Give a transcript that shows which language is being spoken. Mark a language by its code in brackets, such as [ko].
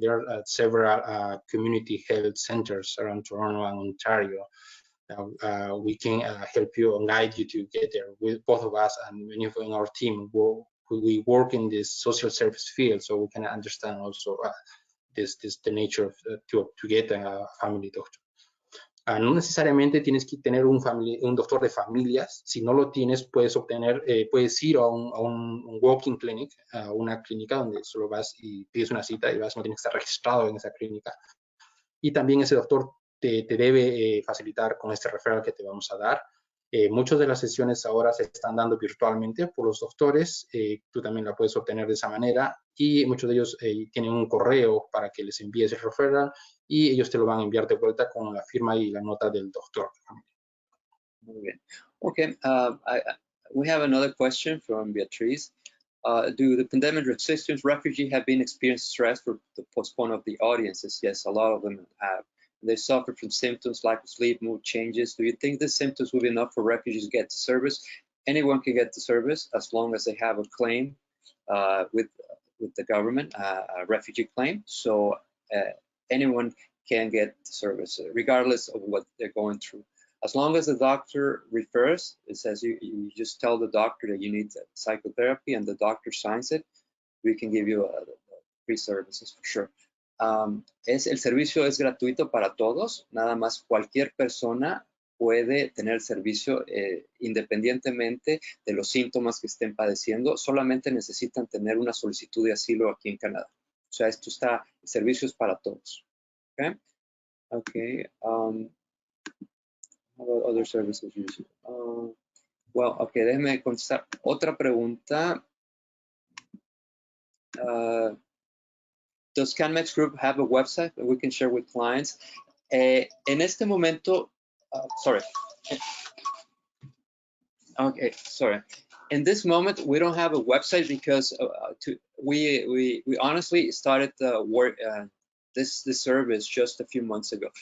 [en] There are several community health centers around Toronto and Ontario. We can help you and guide you to get there. With both of us and many of in our team, we work in this social service field, so we can understand also the nature of to get a family doctor. [es] No necesariamente tienes que tener un doctor de familias. Si no lo tienes, puedes ir a un walk-in clinic, a una clínica donde solo vas y pides una cita y vas, no tienes que estar registrado en esa clínica. Y también ese doctor te debe facilitar con este referral que te vamos a dar. Muchas de las sesiones ahora se están dando virtualmente por los doctores. Tú también la puedes obtener de esa manera. Y muchos de ellos tienen un correo para que les envíes el referral, y ellos te lo van a enviar de vuelta con la firma y la nota del doctor. Muy bien. [en] Okay, we have another question from Beatriz. Do the pandemic resistance refugee have been experiencing stress for the postpone of the audiences? Yes, a lot of them have. They suffer from symptoms like sleep, mood changes. Do you think the symptoms will be enough for refugees to get the service? Anyone can get the service as long as they have a claim with the government, a refugee claim. So anyone can get the service, regardless of what they're going through. As long as the doctor refers, it says you just tell the doctor that you need psychotherapy and the doctor signs it, we can give you free services for sure. El servicio es gratuito para todos, nada más cualquier persona puede tener servicio independientemente de los síntomas que estén padeciendo, solamente necesitan tener una solicitud de asilo aquí en Canadá. O sea, el servicio es para todos. Okay. Okay. How about other services usually? Well, okay, [es] déjeme contestar otra pregunta. [en] Does CanMex Group have a website that we can share with clients? [es] En este momento, [en] sorry. Okay, sorry. In this moment, we don't have a website because we honestly started the work this service just a few months ago.